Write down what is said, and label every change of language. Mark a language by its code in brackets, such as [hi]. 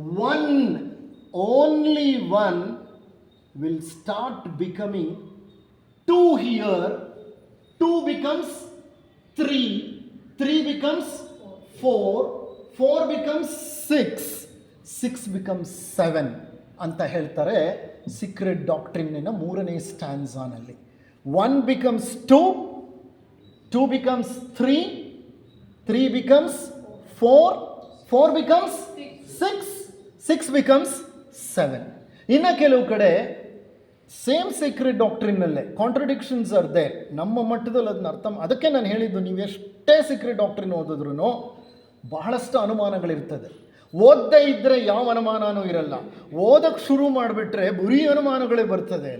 [en] one, only one will start becoming 2 here, 2 becomes 3, 3 becomes 4, 4 becomes 6, 6 becomes 7 [kn] ಅಂತ ಹೇಳ್ತಾರೆ secret ಡಾಕ್ಟ್ರಿನ್ನ 3ನೇ ಸ್ಟ್ಯಾನ್ಸಾನಲ್ಲಿ. [en] 1 becomes 2, 2 becomes 3, 3 becomes 4, 4 becomes 6, 6 becomes 7. [kn] ಇನ್ನು ಕೆಲವು ಕಡೆ same secret ಡಾಕ್ಟ್ರಿನಲ್ಲೇ [en] Contradictions are there. [kn] ನಮ್ಮ ಮಟ್ಟದಲ್ಲಿ ಅದನ್ನ ಅದಕ್ಕೆ ನಾನು ಹೇಳಿದ್ದು, ನೀವು ಎಷ್ಟೇ ಸೀಕ್ರೆಟ್ ಡಾಕ್ಟ್ರಿನ್ ಓದಿದ್ರೂ ಬಹಳಷ್ಟು ಅನುಮಾನಗಳಿರ್ತದೆ. ಓದದೇ ಇದ್ದರೆ ಯಾವ ಅನುಮಾನವೂ ಇರಲ್ಲ. ಓದಕ್ಕೆ ಶುರು ಮಾಡಿಬಿಟ್ರೆ ಬರೀ ಅನುಮಾನಗಳೇ ಬರ್ತದೆ.